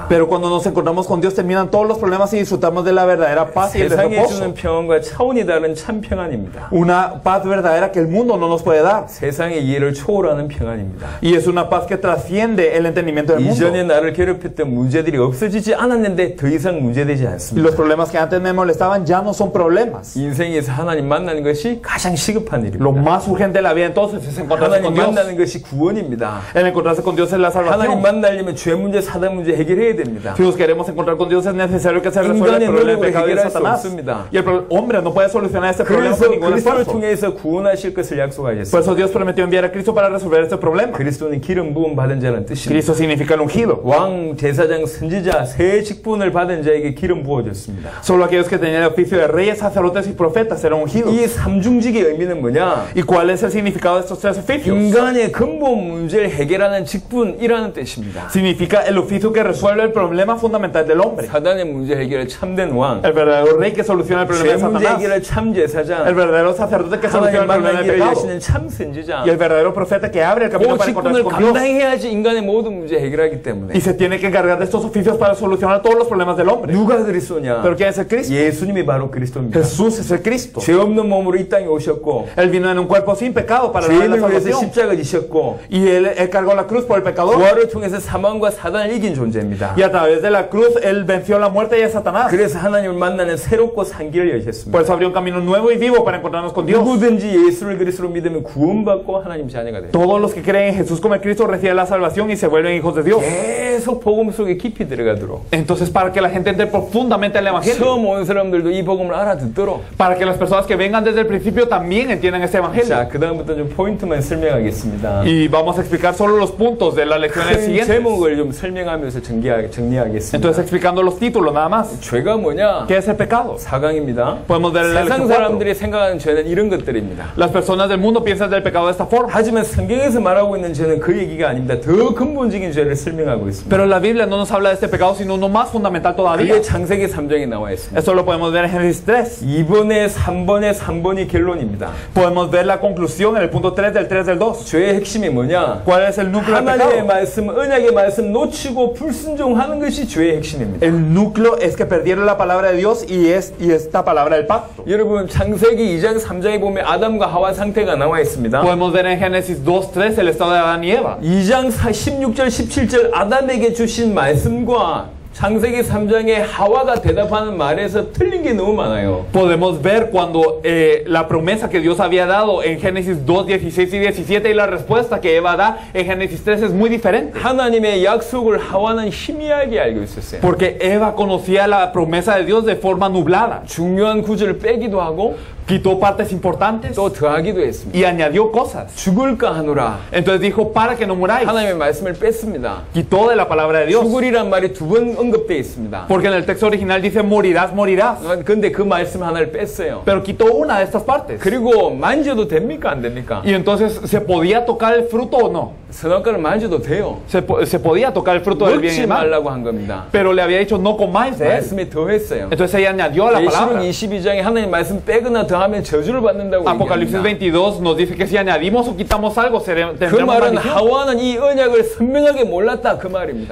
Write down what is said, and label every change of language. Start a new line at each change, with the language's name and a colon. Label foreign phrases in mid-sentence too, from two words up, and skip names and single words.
Spanish: Pero cuando nos encontramos con Dios, terminan todos los problemas y disfrutamos de la verdadera paz y el
Korean: 세상에
Spanish: reposo.
Korean: 주는 평안과 차원이 다른 참 평안입니다.
Spanish: Una paz verdadera que el mundo no nos puede dar.
Korean: 세상의 이해를 초월하는 평안입니다.
Spanish: Y es una paz que trasciende el entendimiento del mundo.
Korean: 이전에 나를 괴롭혔던 문제들이 없어지지 않았는데 더 이상 문제되지
Spanish: Y
Korean: 않습니다.
Spanish: los problemas que antes me molestaban ya no son problemas.
Korean: 인생에서 하나님 만나는 것이 가장 시급한
Spanish: Lo
Korean: 일입니다.
Spanish: más urgente de la vida entonces es encontrarse
Korean: 하나님
Spanish: con Dios.
Korean: 만나는 것이 구원입니다.
Spanish: El encontrarse con Dios es la
Korean: 하나님
Spanish: salvación.
Korean: 만나려면 죄 문제, 사단 문제 해결해야 됩니다.
Spanish: Si nos queremos encontrar con Dios es necesario que se resuelva el
Korean: 인간의
Spanish: problema del
Korean: 노력으로
Spanish: pecado y de
Korean: 해결할 수
Spanish: Satanás.
Korean: 없습니다.
Spanish: Y el hombre no puede solucionar este problema
Korean: 그래서
Spanish: con ningún
Korean: 그리스도를
Spanish: esfuerzo.
Korean: 통해서 구원하실 것을
Spanish: Por
Korean: 약속하셨습니다.
Spanish: eso Dios prometió enviar a Cristo para resolver este problema.
Korean: 그리스도는 기름 부음 받은 자라는 뜻입니다.
Spanish: Cristo significa el ungido.
Korean: 왕, 제사장, 선지자 세 직분을 받은 자에게 기름 부어졌습니다.
Spanish: Solo aquellos que tenían el oficio de reyes, sacerdotes y profetas eran ungidos.
Korean: 이 삼중직의 의미는 뭐냐?
Spanish: ¿Y cuál es el significado de estos tres oficios?
Korean: 인간의 근본 문제를 해결하는 직분이라는 뜻입니다.
Spanish: Significa el oficio que resuelve el problema fundamental del hombre.
Korean: 사단의 문제 해결을 참된 왕,
Spanish: El verdadero rey que soluciona el problema
Korean: 죄
Spanish: de
Korean: 문제
Spanish: Satanás.
Korean: 해결을 참 제사장,
Spanish: El verdadero sacerdote que soluciona
Korean: 하나님
Spanish: el problema del
Korean: 만나기를
Spanish: pecado.
Korean: 여시는 참 선지자.
Spanish: Y el verdadero profeta que abre el camino
Korean: 그
Spanish: para encontrarse
Korean: 직분을
Spanish: con Dios.
Korean: 감당해야지 인간의 모든 문제 해결하기 때문에.
Spanish: Y se tiene que encargar de estos oficios para solucionar todos los problemas del hombre.
Korean: 누가 그리스도냐?
Spanish: ¿Pero quién es el Cristo?
Korean: 예수님이 바로 그리스도입니다.
Spanish: Jesús es el Cristo.
Korean: 죄 없는 몸으로 이 땅에 오셨고
Spanish: Él vino en un cuerpo sin pecado para darle la
Korean: 죄인을 위해서
Spanish: salvación.
Korean: 십자가 지셨고
Spanish: Y él cargó la cruz por el pecador.
Korean: 부활을 통해서 사망과 사단을 이긴 존재입니다.
Spanish: Y a través de la cruz, Él venció la la muerte y a Satanás.
Korean: 그래서 하나님을 만나는 새롭고 산 길을 여셨습니다.
Spanish: Por eso abrió un camino nuevo y vivo para encontrarnos con Dios.
Korean: 누구든지 예수를 그리스도로 믿으면 구원받고 하나님 자녀가 돼요.
Spanish: Todos los que creen en Jesús como el Cristo reciben la salvación y se vuelven hijos de Dios.
Korean: 계속 복음 속에 깊이 들어가도록.
Spanish: Entonces, para que la gente entre profundamente al Evangelio,
Korean: 처음 온 사람들도 이 복음을 알아듣도록.
Spanish: para que las personas que vengan desde el principio también entiendan este Evangelio.
Korean: 자, 그 다음부터 좀 포인트만 설명하겠습니다.
Spanish: Y vamos a explicar solo los puntos de las lecciones
Korean: 큰
Spanish: siguientes.
Korean: 제목을 좀 설명하면서 정리하겠습니다.
Spanish: Entonces, explicando los títulos nada más.
Korean: 죄가 뭐냐?
Spanish: ¿Qué es el pecado?
Korean: 4강입니다.
Spanish: Podemos ver la
Korean: 세상
Spanish: lección 4.
Korean: 사람들이 생각하는 죄는 이런 것들입니다.
Spanish: Las personas del mundo piensan del pecado de esta forma.
Korean: 하지만 성경에서 말하고 있는 죄는 그 얘기가 아닙니다. 더 근본적인 죄를 설명하고 있습니다.
Spanish: Pero la Biblia no nos habla de este pecado, sino uno más fundamental todavía.
Korean: 그게 창세기 3장에 나와 있습니다.
Spanish: Eso lo podemos ver en Génesis 3.
Korean: 2번에 3번에 3번이 결론입니다.
Spanish: Podemos ver la conclusión en el punto 3 del 3 del 2.
Korean: 죄의 핵심이 뭐냐?
Spanish: ¿Cuál es el núcleo del
Korean: 하나님의
Spanish: pecado?
Korean: 말씀, 언약의 말씀 놓치고 불순종하는 것이 죄의 핵심입니다.
Spanish: El núcleo es que perdieron la palabra de Dios y esta palabra del pacto.
Korean: 여러분 창세기 2장 3장에 보면 아담과 하와 상태가 나와 있습니다.
Spanish: Podemos ver en Génesis 2:3 el estado de Adán y Eva.
Korean: 2장 16절 17절 아담에게 주신 말씀과 창세기 3장에 하와가 대답하는 말에서 틀린 게 너무 많아요.
Spanish: Podemos ver cuando la promesa que Dios había dado en Génesis 2, 16 y 17 y la respuesta que Eva da en Génesis 3 es muy diferente.
Korean: 하나님의 약속을 하와는 희미하게 알고 있었어요.
Spanish: Porque Eva conocía la promesa de Dios de forma nublada.
Korean: 중요한 구절을 빼기도 하고
Spanish: Quitó partes importantes
Korean: 또 더하기도 했습니다.
Spanish: y añadió cosas.
Korean: 죽을까 하노라.
Spanish: Entonces dijo, para que no muráis.
Korean: 하나님의 말씀을 뺐습니다.
Spanish: Quitó de la palabra de Dios.
Korean: 죽으리란 말이 2번 언급되어 있습니다.
Spanish: Porque en el texto original dice, morirás, morirás.
Korean: 근데 그 말씀 하나를 뺐어요.
Spanish: Pero quitó una de estas partes.
Korean: 그리고 만져도 됩니까? 안 됩니까?
Spanish: Y entonces, ¿se podía tocar el fruto o no?
Korean: 선악과를 만져도 돼요.
Spanish: Se podía tocar el fruto del bien y
Korean: 먹지
Spanish: el mal.
Korean: 말라고 한 겁니다.
Spanish: Pero le había dicho, no comáis de él.
Korean: 말씀에 더했어요.
Spanish: Entonces ella añadió a la
Korean: 계시록
Spanish: palabra.
Korean: 22장에 하나님 말씀 빼거나 더하면 저주를 받는다고
Spanish: Apocalipsis
Korean: 얘기합니다.
Spanish: 22 nos dice que si añadimos o quitamos algo,
Korean: 그
Spanish: tendremos
Korean: 말은
Spanish: maldición.
Korean: 하와는 이 언약을 선명하게 몰랐다 그 말입니다.